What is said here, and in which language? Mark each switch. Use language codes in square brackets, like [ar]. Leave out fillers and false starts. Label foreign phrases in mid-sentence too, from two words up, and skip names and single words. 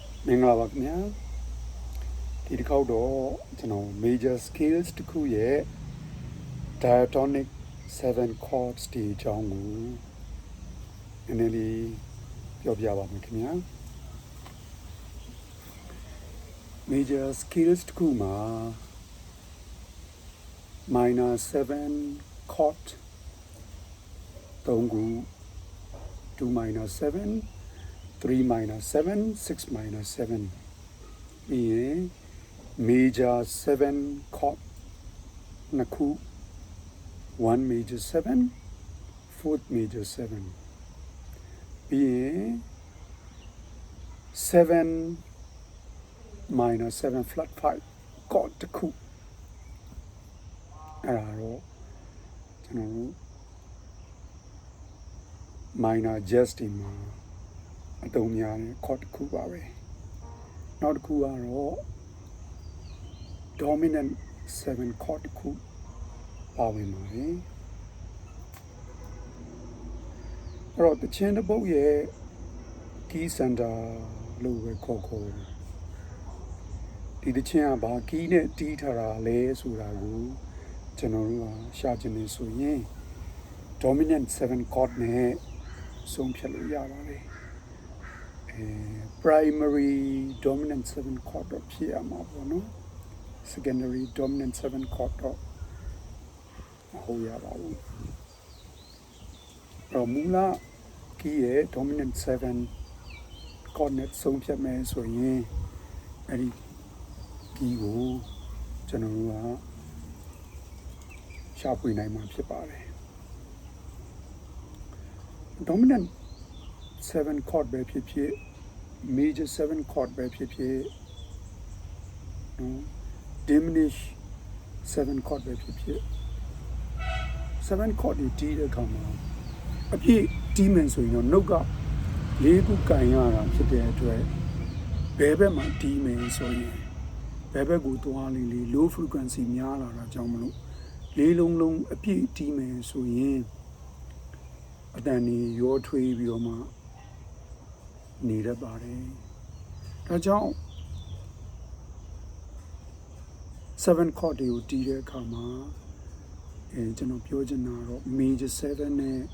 [my] င်္ဂလာပါခင်ဗျာဒီတစ်ခေါက်တော့ကျွန်တော် [en] major scales [my] တစ်ခုရဲ့ [en] diatonic 7 chords [my] ဒီအကြောင်းကိုနည်းနည်းလေးပြောပြပါမယ်ခင်ဗျာ major scales တစ်ခုမှာ [en] minor 7 chord [my] 3ခု [en] 2 minor 7 3 minor 7 6 minor 7 [my] ပြီးရင် [en] major 7 chord [my] နှစ်ခု [en] 1 major 7 4th major 7 [my] ပြီးရင် [en] 7 minor 7 flat 5 chord [my] တစ်ခုအဲ့ဒါတော့ကျွန်တော်တို့ [en] minor jazz [my] ဒီမှာအသုံးများတဲ့ chord တစ်ခုပါပဲနောက်တစ်ခုကတော့ [en] dominant 7 chord [my] တစ်ခုပါဝင်ပါတယ်အဲ့တော့တခြင်းတစ်ပုတ်ရဲ့ [en] key center [my] လို့ပဲခေါ် ဒီတခြင်းကဘာ key နဲ့တီးထားတာလဲဆိုတာကိုကျွန်တော်တို့ရှာချင်နေဆိုရင် [en] dominant 7 chord [my] နဲ့ဆုံးဖြတ်လို့ရပါတယ် [en] primary dominant 7 chord [my] တော့ဖြစ်ရမှာပေါ့နော် [en] secondary dominant 7 chord [my] တော့မဟုတ်ရပါဘူးတော့မူလ key ရဲ့ [en] dominant 7 chord [my] နဲ့ဆုံးဖြတ်မယ်ဆိုရင်အဲ့ဒီ key ကိုကျွန်တော်တို့က ရှာဖွေနိုင်မှာဖြစ်ပါတယ် [en] dominant 7 chord [my] ပဲဖြစ်ဖြစ် [en] major 7 chord [my] ပဲဖြစ်ဖြစ် [en] diminish 7 chord [my] ပဲဖြစ်ဖြစ် 7 chord ဒီတီးတဲ့အခါမှာအပြည့်တီးမယ်ဆိုရင်တော့နှုတ်က၄ခုကန်ရတာဖြစ် တဲ့အတွက်ဘယ်ဘက်မှာတီးမယ်ဆိုရင်ဘယ်ဘက်ကိုသွားလေး [en] low frequency [my] များလာတာကြောင့်မလို့လေးလုံးလုံးအပြည့်တီးမယ်ဆိုရင်အတန်ကြီးရောထွေးပြီးတော့မှနေရပါတယ်ဒါကြောင့်7 chord တွေကိုတီးတဲ့အခါမှာကျွန်တော်ပြောချင်တာတော့ major 7 နဲ့